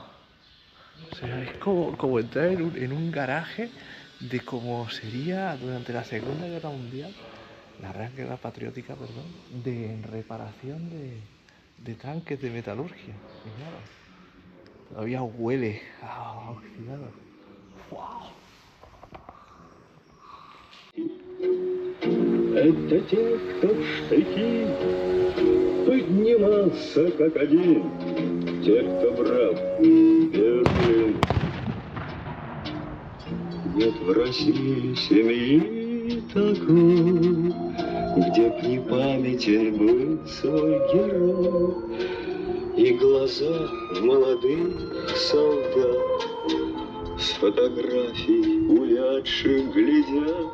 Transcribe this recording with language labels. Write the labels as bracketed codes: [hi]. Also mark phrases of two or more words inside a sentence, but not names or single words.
[es] O sea, es como entrar en un garaje de cómo sería durante la Segunda Guerra Mundial, la Gran Guerra Patriótica, perdón, de reparación de tanques de metalurgia. Fijaros, todavía huele a oxidado. ¡Wow! [ru] Это те, кто в штыки поднимался как один, те, кто брал бездны. Нет в России семьи такой, где б не памятен был свой герой, и глаза молодых солдат с фотографий увядших глядят.